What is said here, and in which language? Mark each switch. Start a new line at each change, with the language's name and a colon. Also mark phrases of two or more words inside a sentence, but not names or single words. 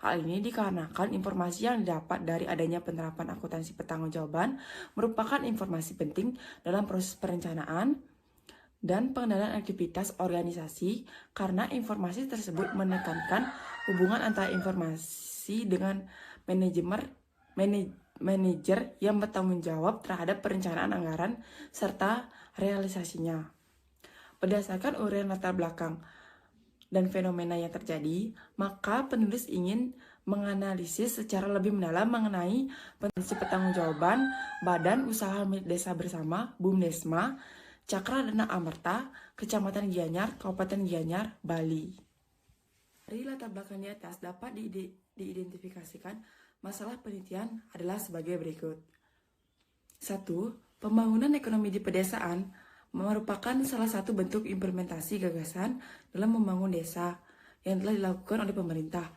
Indonesian: Hal ini dikarenakan informasi yang didapat dari adanya penerapan akuntansi pertanggungjawaban merupakan informasi penting dalam proses perencanaan dan pengendalian aktivitas organisasi karena informasi tersebut menekankan hubungan antara informasi dengan manajer yang bertanggung jawab terhadap perencanaan anggaran serta realisasinya. Berdasarkan uraian latar belakang dan fenomena yang terjadi, maka penulis ingin menganalisis secara lebih mendalam mengenai potensi pertanggungjawaban Badan Usaha Milik Desa Bersama (BUMDesma), Cakra Dana Amerta, Kecamatan Gianyar, Kabupaten Gianyar, Bali. Dari latar belakang di atas dapat diidentifikasikan masalah penelitian adalah sebagai berikut. 1. Pembangunan ekonomi di pedesaan merupakan salah satu bentuk implementasi gagasan dalam membangun desa yang telah dilakukan oleh pemerintah.